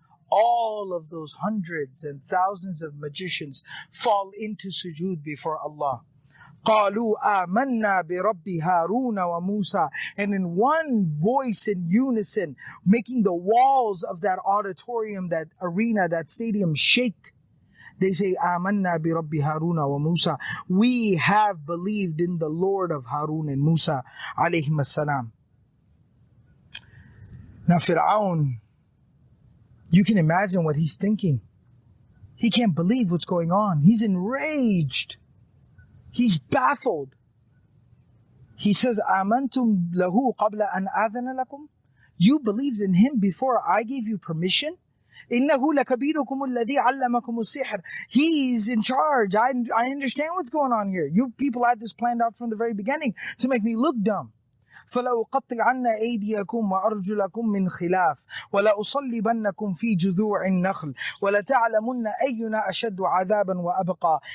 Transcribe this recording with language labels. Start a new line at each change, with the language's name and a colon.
English: All of those hundreds and thousands of magicians fall into sujood before Allah.
Arabic: قَالُوا آمَنَّا بِرَبِّ هَارُونَ وَمُوسَى.
English: And in one voice, in unison, making the walls of that auditorium, that arena, that stadium shake. They say,
Arabic: آمَنَّا بِرَبِّ هَارُونَ وَمُوسَى.
English: We have believed in the Lord of Harun and Musa alayhim as-salam. Now Fir'aun, you can imagine what he's thinking. He can't believe what's going on. He's enraged. He's baffled. He says,
Arabic: آمَنْتُمْ لَهُ قَبْلَ أَنْ آذَنَ لَكُمْ.
English: You believed in him before I gave you permission?
Arabic: إِنَّهُ لَكَبِيرُكُمُ الَّذِي عَلَّمَكُمُ السِّحْرَ.
English: He's in charge. I understand what's going on here. You people had this planned out from the very beginning to make me look dumb.
Arabic: فَلَأُقَطِّعَنَّ أَيْدِيَكُمْ وَأَرْجُلَكُمْ مِنْ خِلَافٍ وَلَأُصَلِّبَنَّكُمْ فِي جُذُوعِ النَّخْلِ وَلَتَعْلَمُنَّ أَيُّنَا أَشَدُّ عَذَابًا وَأَبْقَى.